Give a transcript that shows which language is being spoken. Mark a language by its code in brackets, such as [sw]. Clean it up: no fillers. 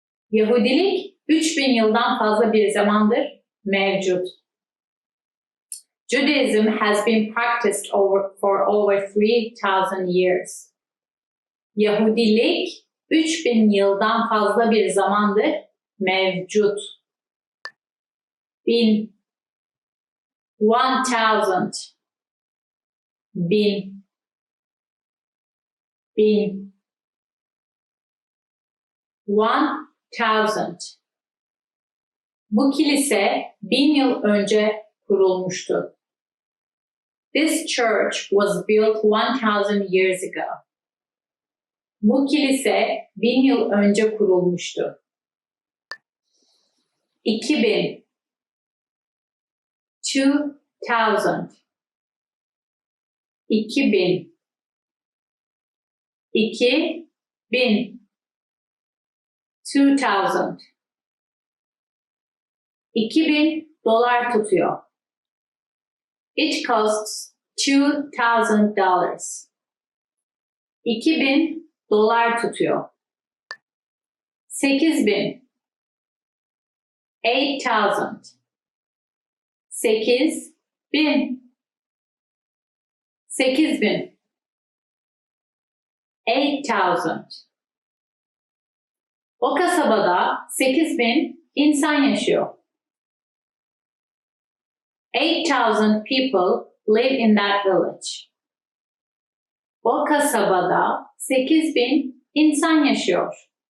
[tr] Yahudilik 3000 yıldan fazla bir zamandır mevcut. [en] Judaism has been practiced for over 3000 years. [tr] Yahudilik 3000 yıldan fazla bir zamandır mevcut. 1000, 1000, 1000, 1000, 1000. Bu kilise 1000 yıl önce kurulmuştu. [en] This church was built 1000 years ago. [tr] Bu kilise 1000 yıl önce kurulmuştu. 2000, 2000, 2000, 2000, 2000. 2000 dolar tutuyor. [en] It costs $2,000. [tr] 2000 dolar tutuyor. 8000, 8000, 8000, 8000, 8000. O kasabada 8000 insan yaşıyor. [en] 8,000 people live in that village. [tr] O kasabada 8000 insan yaşıyor.